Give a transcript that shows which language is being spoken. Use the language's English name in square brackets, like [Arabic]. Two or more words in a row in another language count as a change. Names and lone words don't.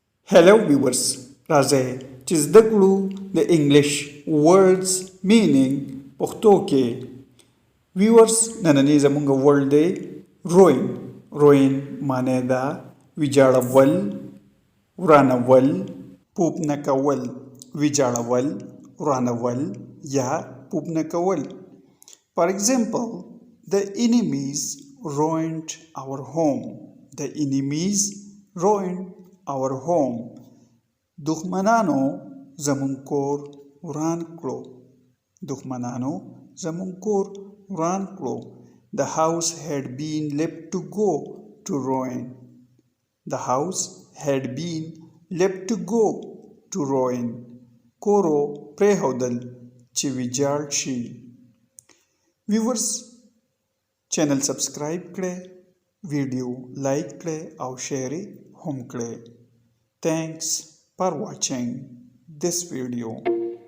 [English] Hello viewers, [Pashto] راځئ چې زده کړو د انګلیش [English] words meaning [Pashto] پښتو کې. viewers نننی زموږ ورډ دی روین. روین معنی ده ویجاړول، ورانول، پوپ نه کول، ویجاړول، ورانول یا پوپ نه کول. [English] For example, the enemies ruined our home. The enemies ruined our home. [Pashto] دښمنانو زموږ کور وران کړو. دښمنانو زموږ کور وران کړو. [English] The house had been left to go to ruin. The house had been left to go to ruin. [Pashto] کورو پرېښودل چې ویجاړ شي. [English] viewers channel subscribe [Pashto] کړئ، [English] video like [Pashto] کړئ او شیر هم کړئ. [English] Thanks for watching this video.